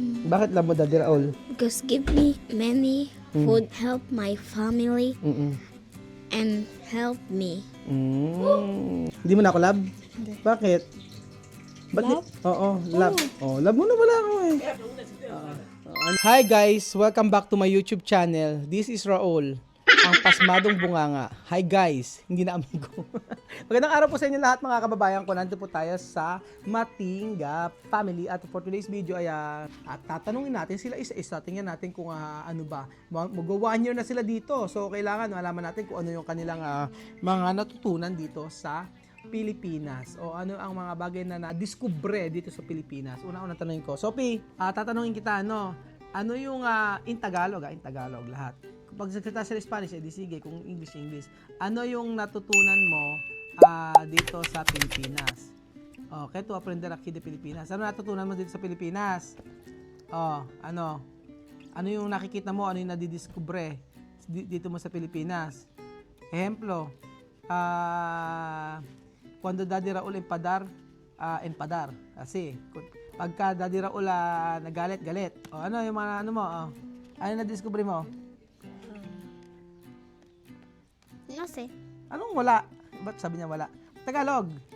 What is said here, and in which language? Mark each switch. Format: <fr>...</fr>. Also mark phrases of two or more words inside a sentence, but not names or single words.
<tl>Bakit love mo Daddy Raul?</tl> <en>Because give me many food, help my family, Mm-mm. and help me.</en> <tl>Hindi mo na ako love? Bakit? Love? Oo, love. Oh, love mo na wala ako eh.</tl> <en>Hi guys, welcome back to my YouTube channel. This is</en> <tl>Raul, ang pasmadong bunganga.</tl> <en>Hi guys,</en> <tl>hindi na amigo. Magandang araw po sa inyo lahat mga kababayan ko. Nandito po tayo sa Matinga Family at</tl> <en>for today's video</en> <tl>ay at tatanungin natin sila isa-isa. Tingnan natin kung ano ba. Mag-1 year na sila dito. So kailangan malaman natin kung ano yung kanilang mga natutunan dito sa Pilipinas o ano ang mga bagay na na-discover dito sa Pilipinas. Una-una tanongin ko. Sophie, tatanungin kita ano yung in Tagalog lahat. Kapag nagsalita sila Spanish, di sige, kung English. Ano yung natutunan mo dito sa Pilipinas?</tl> <es>Okay, to aprender aquí de Pilipinas.</es> <tl>Ano natutunan mo dito sa Pilipinas? Ano yung nakikita mo, ano yung nadidiskubre dito mo sa Pilipinas?</tl> <es>Ejemplo, cuando Daddy Raul empadar.</es> <tl>Kasi, pagka Daddy Raul nagalit. Ano yung mga ano mo? Ano yung nadiskubre mo?</tl> <es>No sé.</es> <tl>Anong wala? Ba't sabi niya wala? Tagalog.</tl>